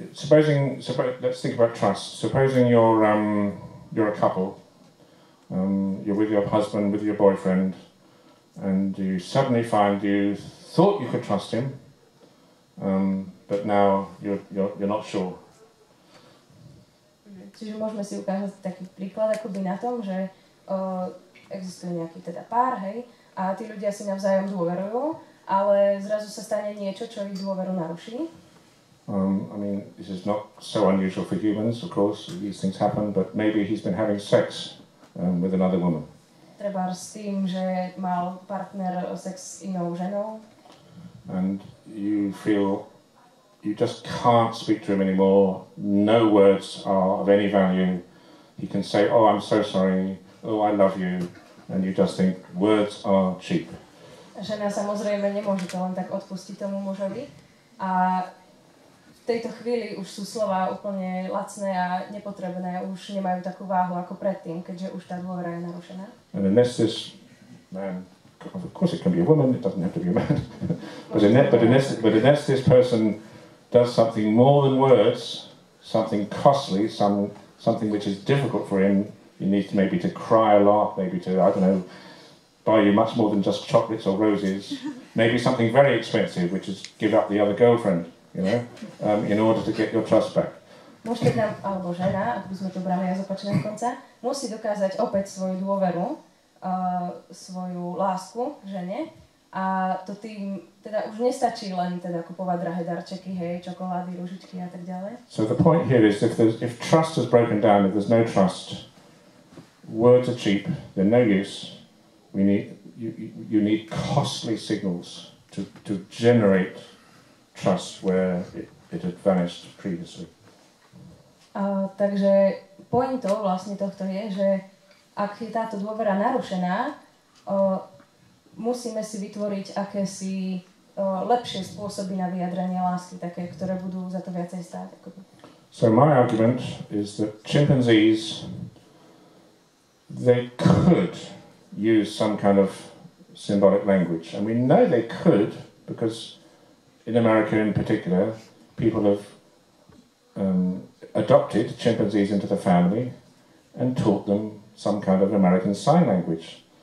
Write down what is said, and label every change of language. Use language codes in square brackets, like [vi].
[en] Let's think about trust. Supposing you're a couple, you're with your husband, with your boyfriend, and you suddenly find you thought you could trust him, but now you're not sure. [sk] Čiže môžeme si ukázať taký príklad akoby na tom, že existuje nejaký teda pár, hej, a tí ľudia si navzájom dôverujú, ale zrazu sa stane niečo, čo ich dôveru naruší. [en] I mean, this is not so unusual for humans, of course, these things happen, but maybe he's been having sex with another woman. [sk] Treba s tým, že mal partner sex s inou ženou. [en] And you feel you just can't speak to him anymore. No words are of any value. He can say, "Oh, I'm so sorry. Oh, I love you." And you just think, words are cheap. [sk] Žena samozrejme nemôže to len tak odpustiť tomu mužovi. A v tejto chvíli už sú slova úplne lacné a nepotrebné. Už nemajú takú váhu ako predtým, keďže už tá dôvera je narušená. [en] And unless this man, of course it can be a woman, it doesn't have to be a man. but unless this person does something more than words, something costly, something which is difficult for him, he needs maybe to cry a lot, maybe to, I don't know, buy you much more than just chocolates or roses, maybe something very expensive, which is give up the other girlfriend, in order to get your trust back. [sk] Muž teda, alebo žena, ak by sme to brali aj z opačného konca, musí dokázať opäť svoju dôveru, svoju lásku žene, a to tým teda už nestačí len teda kupovať drahé darčeky, hej, čokolády, ružičky a tak ďalej. [en] So the point here is if trust is broken down, if there's no trust, words are cheap, they're no use. You need costly signals to generate trust where it had vanished previously. [sk] Takže pointou vlastne tohto je, že ak je táto dôvera narušená, musíme si vytvoriť akési lepšie spôsoby na vyjadrenie lásky, také, ktoré budú za to viacej stáť. [en] So my argument is that chimpanzees, they could use some kind of symbolic language. And we know they could because in America in particular, people have adopted chimpanzees into the family and taught them some kind of American Sign Language.